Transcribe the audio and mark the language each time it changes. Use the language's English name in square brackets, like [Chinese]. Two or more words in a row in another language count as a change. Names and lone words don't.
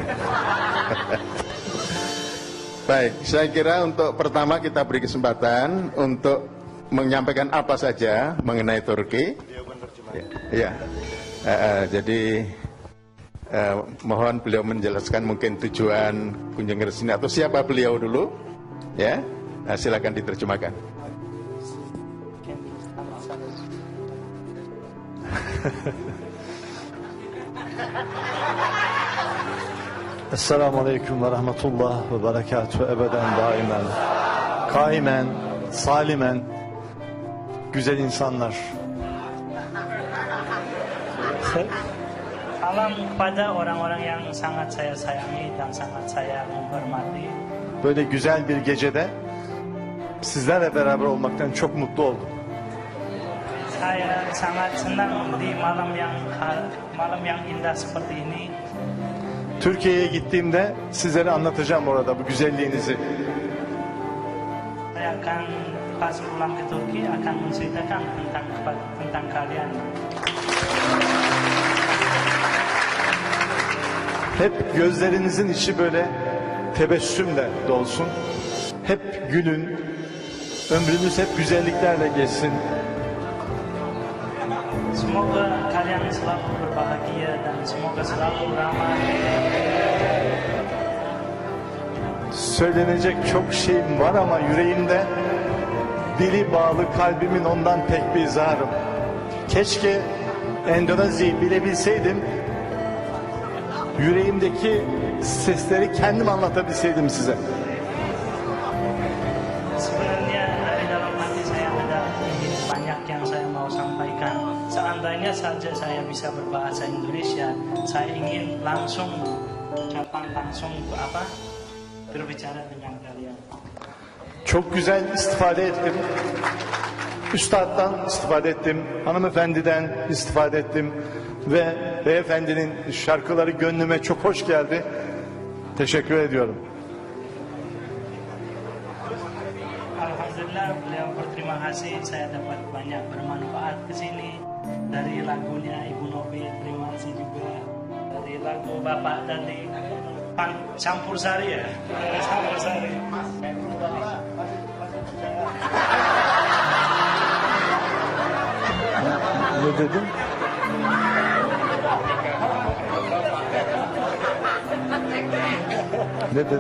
[Indonesian] Baik, saya kira untuk pertama kita beri kesempatan untuk menyampaikan apa saja mengenai Turki. Ya, jadi mohon beliau menjelaskan mungkin tujuan kunjungan ke sini atau siapa beliau dulu, ya. Silakan diterjemahkan. [Arabic] السلام عليكم ورحمة الله وبركاته [Turkish] ebeden daimen, kaimen, salimen, güzel insanlar, [Indonesian] Salam kepada orang-orang yang sangat saya sayangi dan sangat saya menghormati. [Turkish] Böyle güzel bir gecede sizlerle beraber olmaktan çok mutlu oldum. [Indonesian] Saya sangat senang di malam yang indah seperti ini. [Turkish] Türkiye'ye gittiğimde sizlere anlatacağım orada bu güzelliğinizi. [Indonesian] Saya akan pas pulang ke Turki akan menceritakan tentang kalian. [Turkish] Hep gözlerinizin içi böyle tebessümle dolsun. Hep gülün. Ömrünüz hep güzelliklerle geçsin. [Indonesian] Semoga kalian selalu berbahagia dan semoga selalu ramah. [Turkish] Söylenecek çok şeyim var ama yüreğimde dili bağlı kalbimin ondan pek bir izharım. Keşke Endonezya'yı bilebilseydim. Yüreğimdeki sesleri kendim anlatabilseydim size. [Indonesian] Sebenarnya dari dalam hati saya ada ingin banyak yang saya mau sampaikan. Seandainya saja saya bisa berbahasa Indonesia, saya ingin langsung berbicara dengan kalian. [Turkish] Çok güzel istifade ettim. Üstad'dan istifade ettim. Hanımefendiden istifade ettim. Ve beyefendinin şarkıları gönlüme çok hoş geldi. Teşekkür ediyorum. [Indonesian] Alhamdulillah, beliau berterima kasih. Saya dapat banyak bermanfaat ke sini. Dari lagunya Ibu Novi, terima kasih juga. Dari lagu Bapak tadi, Campur Sari ya? Campur Sari. [Turkish] Ne dedim? Ne dedi?